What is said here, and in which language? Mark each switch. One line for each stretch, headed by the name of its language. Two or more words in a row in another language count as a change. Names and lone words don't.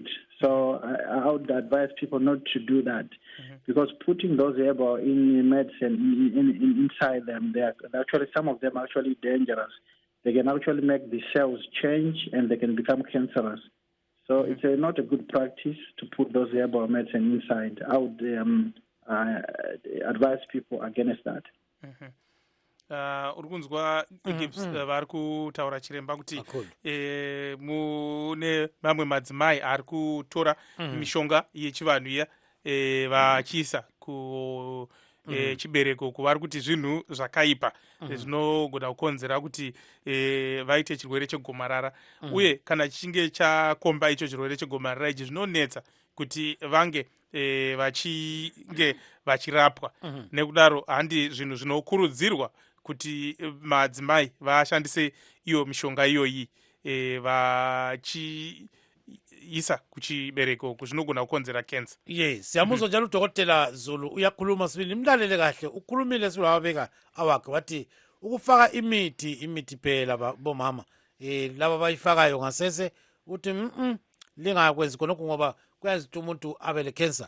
English: So I would advise people not to do that, because putting those herbal in medicine inside them, they are actually, some of them are actually dangerous. They can actually make the cells change and they can become cancerous. So it's not a good practice to put those herbal medicine inside. I would advise people against that.
Shona: Uri kunzwa Gibbs vari kutaura chiremba kuti mune mamwe madzimai ari kutora mishonga yechivanhu iya vachiisa chibereko kuvari kuti zvinhu zvakaipa zvinogona kukonzera kuti vaite chirwere chegomarara, uye kana chinge chakomba icho chirwere chegomarara ichi zvinonetsa kuti vange vachinge vachirapwa. Nekudaro handi zvinhu zvinokurudzirwa kuti madzimai vashandise iyo mishonga iyoyi vachiisa kuchibereko kuzvinogona kukonzera cancer.
North Ndebele: Yes, siyamuzwa njalo udokotela Zulu uyakhuluma sibili, nimlalele kahle. Ukhulumile sibili wabeka awakhe wathi ukufaka imithi phela bomama laba bayifakayo ngasese uthi lingakwenzi khonokho ngoba kuyazithi umuntu abe le cancer.